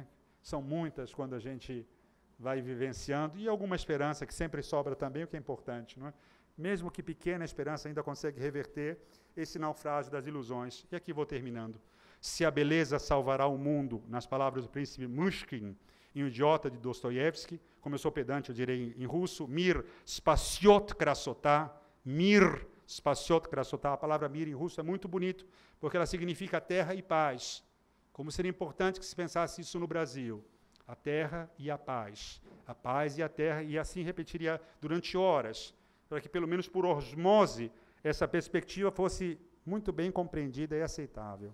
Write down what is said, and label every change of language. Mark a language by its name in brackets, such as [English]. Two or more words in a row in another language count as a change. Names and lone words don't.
[Portuguese] São muitas quando a gente vai vivenciando, e alguma esperança que sempre sobra também, o que é importante, não é? Mesmo que pequena esperança ainda consegue reverter esse naufrágio das ilusões. E aqui vou terminando. Se a beleza salvará o mundo, nas palavras do príncipe Mushkin, em O Idiota, de Dostoiévski, como eu sou pedante, eu direi em russo, [Russian] Мир спасёт красота, Мир спасёт красота. [Portuguese] A palavra mir em russo é muito bonito, porque ela significa terra e paz. Como seria importante que se pensasse isso no Brasil. A terra e a paz e a terra, e assim repetiria durante horas, para que, pelo menos por osmose, essa perspectiva fosse muito bem compreendida e aceitável.